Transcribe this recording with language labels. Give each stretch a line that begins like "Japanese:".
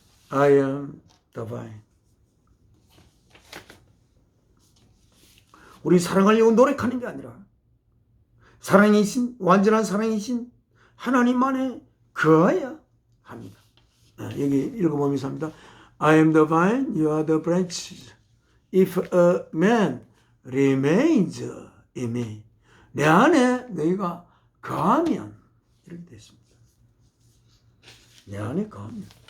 English: I am the vine.
Korean: 우리 사랑하려고 노력하는 게 아니라 사랑이신, 완전한 사랑이신 하나님만에 거하여야 합니다. 여기 읽어보면서 합니다.
English: I am the vine, you are the branches. If a man remains in me.
Korean: 내 안에 너희가 거하면 이렇게 됐습니다. 내 안에 거하면.